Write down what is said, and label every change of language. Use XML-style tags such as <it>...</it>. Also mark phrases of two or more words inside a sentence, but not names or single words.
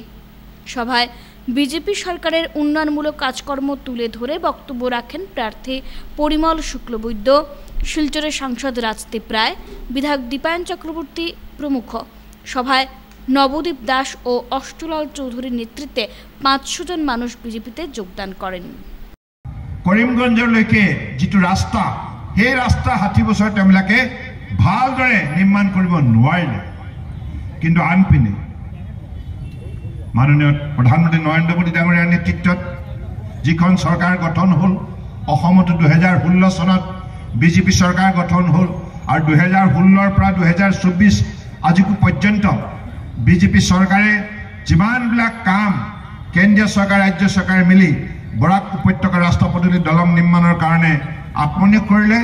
<bn>সভায় বিজেপি সরকারের উন্নয়নমূলক কাজকর্ম তুলে ধরে বক্তব্য রাখেন প্রার্থী পরিমল শুক্লবৈদ্য, শিলচরের সাংসদ রাজদীপ রায়, বিধায়ক দীপায়ন চক্রবর্তী প্রমুখ। সভায় নবদ্বীপ দাস ও অষ্টলাল চৌধুরীর নেতৃত্বে 500 জন মানুষ বিজেপিতে যোগদান করেন।</bn> <as>কৰিমগঞ্জলৈকে যিটো ৰাস্তা, সেই ৰাস্তা 60 বছৰ তেওঁলোকে ভালদৰে নিৰ্মাণ কৰিব নোৱাৰিলে। কিন্তু আনপিনে মাননীয় প্ৰধানমন্ত্ৰী নৰেন্দ্ৰ মোদী ডাঙৰীয়াৰ নেতৃত্বত যিখন চৰকাৰ গঠন হ'ল, অসমতো 2016 চনত বিজেপি চৰকাৰ গঠন হ'ল আৰু 2016 পৰা 2024 আজিকো পৰ্যন্ত বিজেপি চৰকাৰে যিমানবিলাক কাম কেন্দ্ৰীয় চৰকাৰ ৰাজ্য চৰকাৰে মিলি বৰাক উপত্যকা ৰাস্তা পদূলি দলং নিৰ্মাণৰ কাৰণে আত্মনিয়োগ কৰিলে।</as>